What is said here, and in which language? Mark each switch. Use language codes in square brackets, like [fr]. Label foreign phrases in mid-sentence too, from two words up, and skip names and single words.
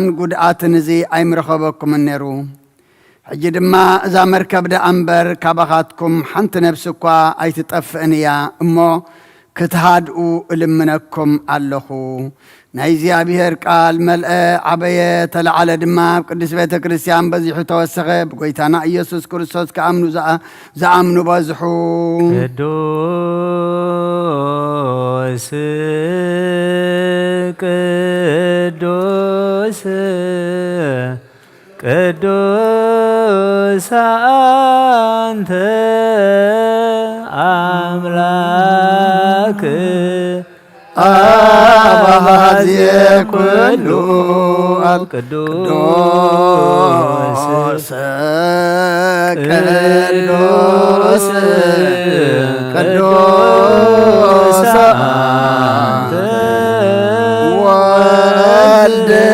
[ti] ጉድኣትን እዚ ኣይምረኸበኩምን ነይሩ ሕጂ ድማ እዛ መርከብ ዳ እምበር ካባኻትኩም ሓንቲ ነፍሲ እኳ ኣይትጠፍእን እያ እሞ ክትሃድኡ እልምነኩም ኣለኹ ናይ እግዚኣብሔር ቃል መልአ ዓበየ ተለዓለ ድማ ቅዱስ ቤተ ክርስቲያን በዚሑ ተወሰኸ ብጎይታና ኢየሱስ ክርስቶስ ከኣምኑ ዝኣምኑ በዝሑ [gez] ቅዱስ ቅዱስ ቅዱስ አንተ አምላክ አባዜ ኩሉ ቅዱስ ቅዱስ ቅዱስ አንተ ወልድ